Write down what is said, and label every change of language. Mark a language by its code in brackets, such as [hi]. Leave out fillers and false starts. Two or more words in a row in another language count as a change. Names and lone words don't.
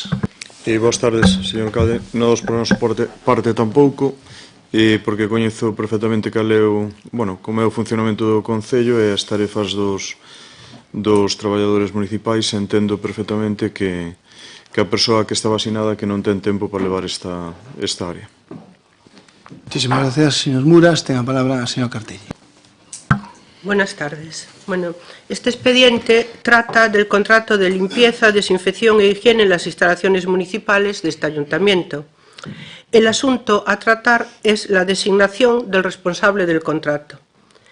[gl] Boas tardes, señor alcalde. Nós, por nosa parte, tampouco, porque coñezo perfectamente como é o funcionamento do Concello e as tarefas dos traballadores municipais. Entendo perfectamente que a persoa que está vacinada que non ten tempo para levar esta área. [es] Muchísimas gracias, señor Muras. [gl] Ten a palabra a señor Cartelli. [es] Buenas tardes. Bueno, este expediente trata del contrato de limpieza, desinfección e higiene en las instalaciones municipales de este ayuntamiento. El asunto a tratar es la designación del responsable del contrato.